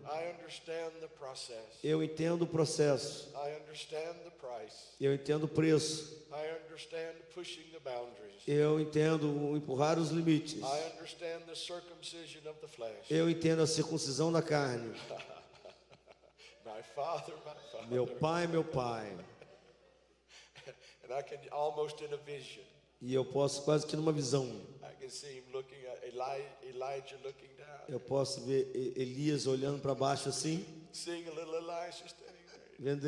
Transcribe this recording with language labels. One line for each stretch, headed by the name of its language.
English: I understand the process.
Portuguese: Eu entendo o processo.
English: I understand the price.
Portuguese: Eu entendo o preço.
English: I understand pushing the boundaries.
Portuguese: Eu entendo o empurrar os limites.
English: I understand the circumcision of the flesh.
Portuguese: Eu entendo a circuncisão da carne.
English: My father.
Portuguese: Meu pai.
English: And I can almost in a vision,
Portuguese: E eu posso quase que numa visão.
English: I can see him looking at Elijah looking down,
Portuguese: Eu posso ver Elias olhando para baixo assim,
English: seeing a little Elisha standing there.